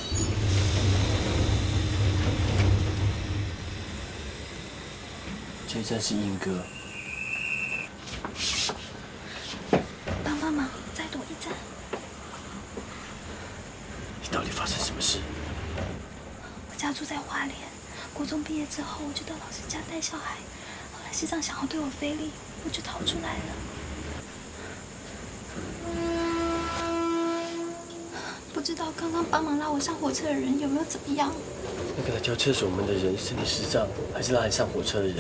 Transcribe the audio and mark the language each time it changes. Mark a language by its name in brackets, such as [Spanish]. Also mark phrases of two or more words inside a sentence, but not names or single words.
[Chinese] 這一站是英哥。幫忙，再躲一站。你到底發生什麼事？我家住在花蓮，國中畢業之後，我就到老師家帶小孩。後來師長想要對我非禮，我就逃出來了。不知道剛剛幫忙拉我上火車的人有沒有怎麼樣？那個來交廁所門的人是你師長，還是拉你上火車的人？